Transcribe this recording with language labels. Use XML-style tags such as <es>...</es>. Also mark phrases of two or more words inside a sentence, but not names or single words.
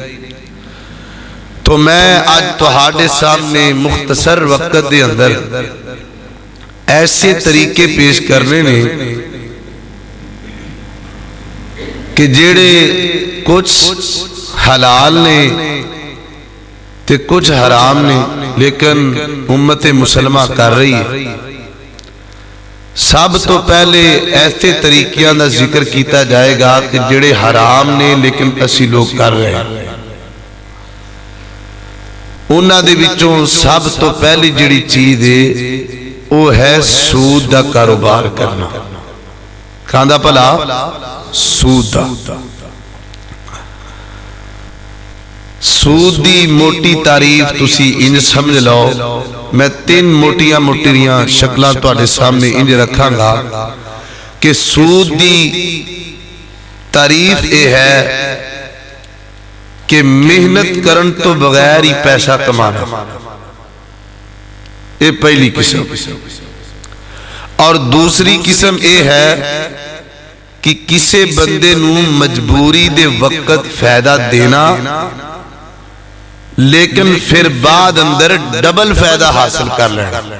<pa>تو میں آج تہاڈے سامنے مختصر وقت دے اندر ایسے طریقے پیش کرنے نے کہ جڑے کچھ حلال نے تے کچھ حرام نے، لیکن امت مسلمہ کر رہی ہے۔ سب تو پہلے ایسے طریقیاں دا ذکر کیتا جائے گا کہ جڑے حرام نے لیکن اسی لوگ کر رہے ہیں۔ انہاں دے وچوں سب تو پہلی جڑی چیز ہے وہ ہے سود دا کاروبار کرنا۔ کھاندا پلا سود دا۔ سود دی موٹی تعریف تسی انج سمجھ لو، میں تین موٹیاں شکلاں تواڈے سامنے انج رکھاں گا کہ سود دی تعریف یہ ہے کہ محنت کرن تو بغیر ہی پیسہ کمانا، یہ پہلی قسم۔ اور دوسری قسم یہ ہے کہ کسی بندے نو مجبوری دے وقت فائدہ دینا لیکن پھر بعد اندر ڈبل فائدہ حاصل کر لینا۔</pa>